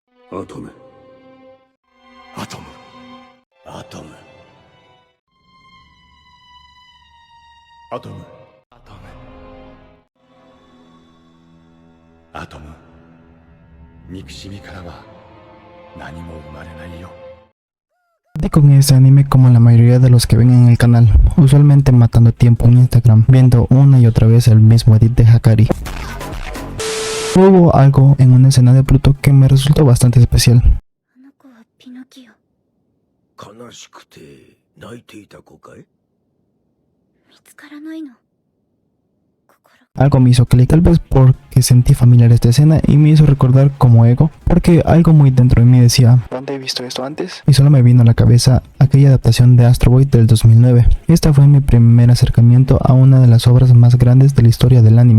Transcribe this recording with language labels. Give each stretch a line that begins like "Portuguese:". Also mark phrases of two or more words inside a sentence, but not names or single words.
Japanese: アトム。アトム。アトム。アトム。アトム。アトム。憎しみからは何も生まれないよ。
Spanish: Y con este anime, como la mayoría de los que ven en el canal, usualmente matando tiempo en Instagram, viendo una y otra vez el mismo edit de Hakari. Hubo algo en una escena de Pluto que me resultó bastante especial.
Japanese: 悲しくて泣いていた子かい？
Spanish: Algo me hizo clic, tal vez porque sentí familiar esta escena y me hizo recordar como Ego, porque algo muy dentro de mí decía, ¿dónde he visto esto antes? Y solo me vino a la cabeza aquella adaptación de Astro Boy del 2009. Esta fue mi primer acercamiento a una de las obras más grandes de la historia del anime.